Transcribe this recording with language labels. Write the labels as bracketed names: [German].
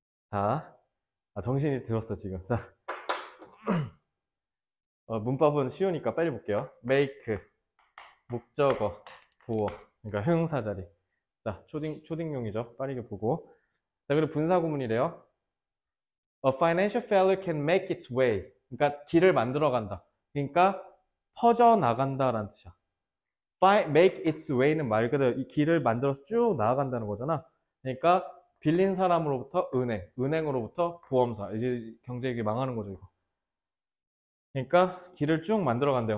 [Korean] 자, 정신이 들었어 지금. 자, 문법은 쉬우니까 빨리 볼게요. make, 목적어, 보어, 그러니까 형용사 자리. 자, 초딩용이죠. 빠르게 보고. 자, 그리고 분사구문이래요. [English] A financial failure can make its way. [Korean] 그러니까 길을 만들어 간다. 그러니까 퍼져 나간다라는 뜻이야. [English] make its way [Korean] 는 말 그대로 이 길을 만들어서 쭉 나아간다는 거잖아. 그러니까 빌린 사람으로부터 은행으로부터 보험사. 이제 경제 이게 망하는 거죠, 이거. 그러니까 길을 쭉 만들어 간대요.